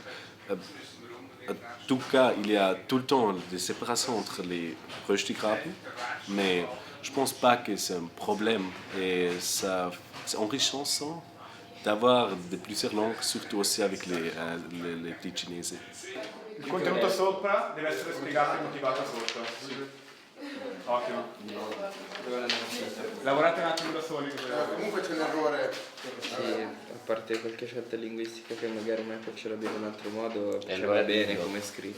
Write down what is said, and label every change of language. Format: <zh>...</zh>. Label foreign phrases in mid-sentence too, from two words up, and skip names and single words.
<fr>En tout cas, il y a tout le temps des séparations entre les Röstigrapen, mais je ne pense pas que c'est un problème. Et ça, c'est enrichissant d'avoir de plusieurs langues, surtout aussi avec les petits cinesi.</fr> <it>Il contenuto sopra deve essere spiegato e motivato sotto. Ottimo. Lavorate un attimo da soli. Comunque c'è un errore. Sì, a parte qualche scelta linguistica che magari una ce l'abbiamo in un altro modo, ci va bene come è scritto.</it>